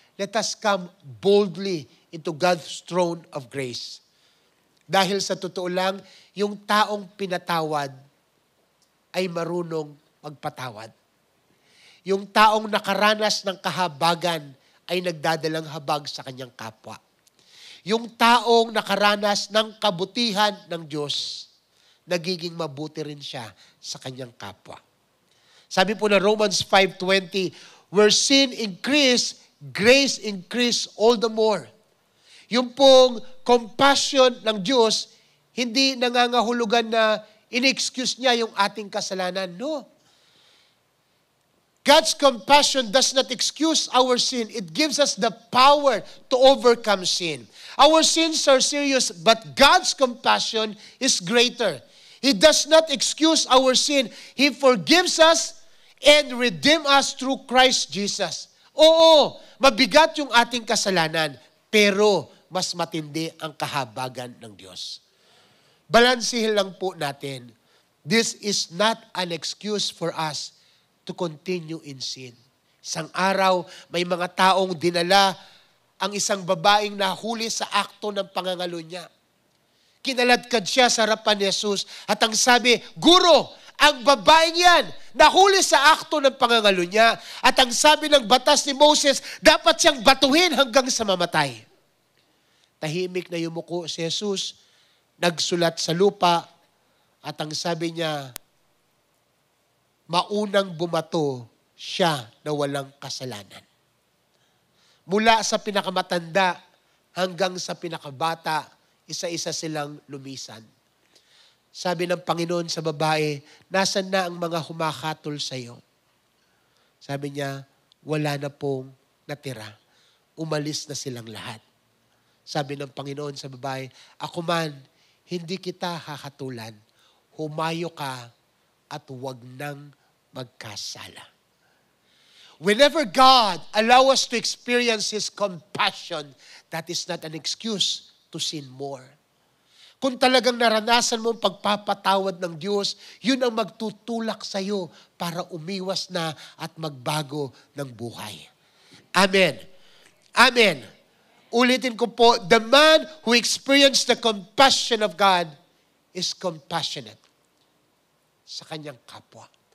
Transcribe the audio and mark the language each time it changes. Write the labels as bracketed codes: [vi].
[en] Let us come boldly into God's throne of grace. [tl] Dahil sa totoo lang, yung taong pinatawad ay marunong magpatawad. Yung taong nakaranas ng kahabagan ay nagdadalang habag sa kanyang kapwa. Yung taong nakaranas ng kabutihan ng Diyos, nagiging mabuti rin siya sa kanyang kapwa. Sabi po na [en] Romans 5:20, where sin increased, grace increased all the more. [tl] Yung pong compassion ng Diyos, hindi nangangahulugan na in-excuse niya yung ating kasalanan. [en] No. God's compassion does not excuse our sin. It gives us the power to overcome sin. Our sins are serious, but God's compassion is greater. He does not excuse our sin. He forgives us and redeem us through Christ Jesus. [tl] Oo, mabigat yung ating kasalanan, pero mas matindi ang kahabagan ng Diyos. Balansihin lang po natin. [en] This is not an excuse for us to continue in sin. [tl] Isang araw, may mga taong dinala ang isang babaeng nahuli sa akto ng pangangalo niya. Kinaladkad siya sa harapan ni Jesus at ang sabi, Guro, ang babaeng yan, nahuli sa akto ng pangangalo niya at ang sabi ng batas ni Moses, dapat siyang batuhin hanggang sa mamatay. Tahimik na yumuko si Jesus, nagsulat sa lupa at ang sabi niya, maunang bumato siya na walang kasalanan. Mula sa pinakamatanda hanggang sa pinakabata, isa-isa silang lumisan. Sabi ng Panginoon sa babae, nasan na ang mga humakatol sa iyo? Sabi niya, wala na pong natira. Umalis na silang lahat. Sabi ng Panginoon sa babae, ako man, hindi kita hakatulan. Humayo ka at huwag nang magkasala. [en] Whenever God allows us to experience His compassion, that is not an excuse to sin more. [tl] Kung talagang naranasan mo ang pagpapatawad ng Diyos, yun ang magtutulak sa iyo para umiwas na at magbago ng buhay. Amen. Amen. Ulitin ko po, [en] the man who experienced the compassion of God is compassionate [tl] sa kanyang kapwa.